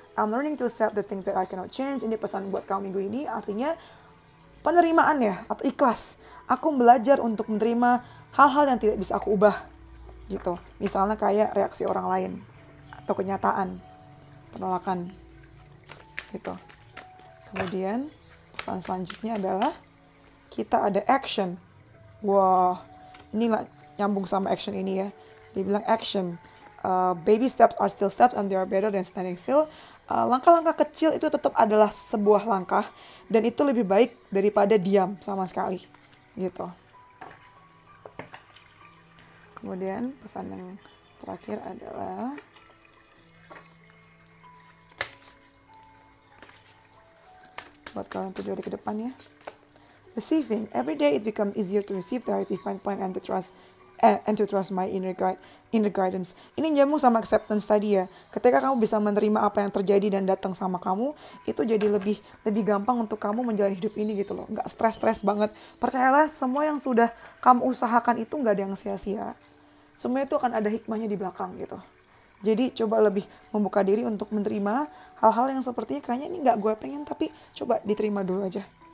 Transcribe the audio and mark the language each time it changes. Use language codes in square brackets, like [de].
[en] I'm learning to accept the things that I cannot change. [id] Ini pesan buat kamu minggu ini. Artinya penerimaan ya, atau ikhlas. Aku belajar untuk menerima hal-hal yang tidak bisa aku ubah. Gitu. Misalnya kayak reaksi orang lain. Atau kenyataan. Penolakan. Gitu. Kemudian pesan selanjutnya adalah kita ada action. Wah, ini nyambung sama action ini ya. Dia bilang action. [en] Baby steps are still steps and they are better than standing still. [id] Langkah-langkah kecil itu tetap adalah sebuah langkah dan itu lebih baik daripada diam sama sekali. Gitu. Kemudian pesan yang terakhir adalah buat kalian 7 hari ke depan ya. [en] Receiving. Every day it becomes easier to receive the right divine plan and to trust and to trust my inner guidance. [id] Ini nyambung sama acceptance tadi ya. Ketika kamu bisa menerima apa yang terjadi dan datang sama kamu, itu jadi lebih gampang untuk kamu menjalani hidup ini gitu loh. Nggak stres banget. Percayalah, semua yang sudah kamu usahakan itu nggak ada yang sia-sia. Semua itu akan ada hikmahnya di belakang gitu. Jadi coba lebih membuka diri untuk menerima hal-hal yang sepertinya kayaknya ini nggak gue pengen, tapi coba diterima dulu aja.